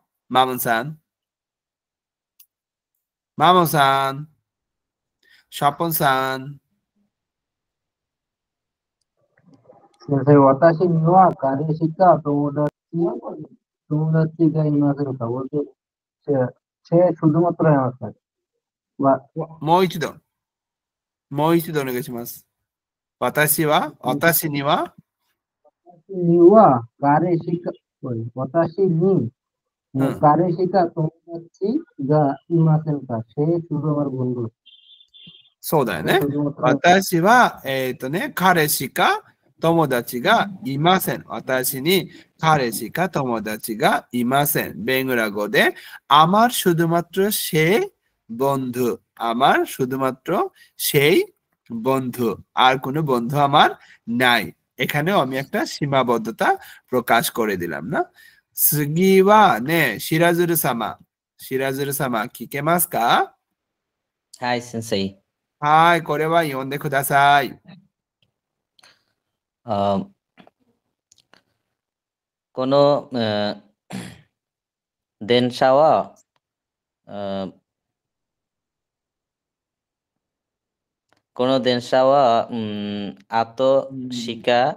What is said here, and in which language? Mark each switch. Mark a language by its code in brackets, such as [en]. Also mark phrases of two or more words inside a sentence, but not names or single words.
[ja] マムさん。マムさん。シャポンさん。先生、私には彼氏か友達がいませんか？ [bn] শুধুমাত্র আমার কাছে [ja] もう一度お願いします。私には私に彼氏か友達がいませんか？ [bn] শুধু আমার বন্ধু。 [ja] そうだよね。私は、彼氏か友達がいません。私に彼氏か友達がいません。ベングラ語で、 [bn] আমার শুধুমাত্র সেই বন্ধু। আমার শুধুমাত্র সেই বন্ধু। আর কোনো বন্ধু আমার নাই। এখানেও আমি একটা সীমাবদ্ধতা প্রকাশ করে দিলাম না। [ja] 次はね、しらずる様。しらずる様、聞けますか？はい、先生。はい、これは読んでください。この電車は後しか